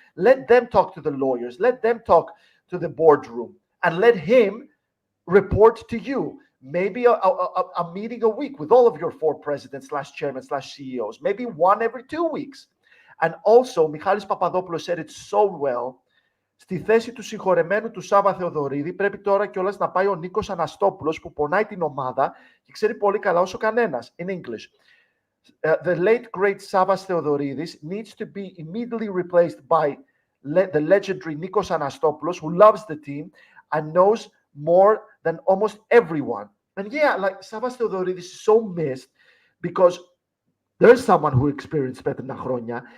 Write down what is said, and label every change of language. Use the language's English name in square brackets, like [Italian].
[English] Let them talk to the lawyers. Let them talk to the boardroom, and let him report to you. Maybe a meeting a week with all of your 4 presidents slash chairmen slash CEOs. Maybe one every 2 weeks. And also, Michalis Papadopoulos said it so well. [Greek] Στη θέση του συγχωρεμένου του Σάβα Θεοδωρίδη πρέπει τώρα κιόλας να πάει ο Νίκος Αναστόπουλος, που πονάει την ομάδα και ξέρει πολύ καλά όσο κανένας. [English] In English, the late great Savas Theodoridis needs to be immediately replaced by the legendary Nikos Anastopoulos, who loves the team and knows more than almost everyone. And yeah, like Savas Theodoridis is so missed because there's someone who experienced Peter Nachronia.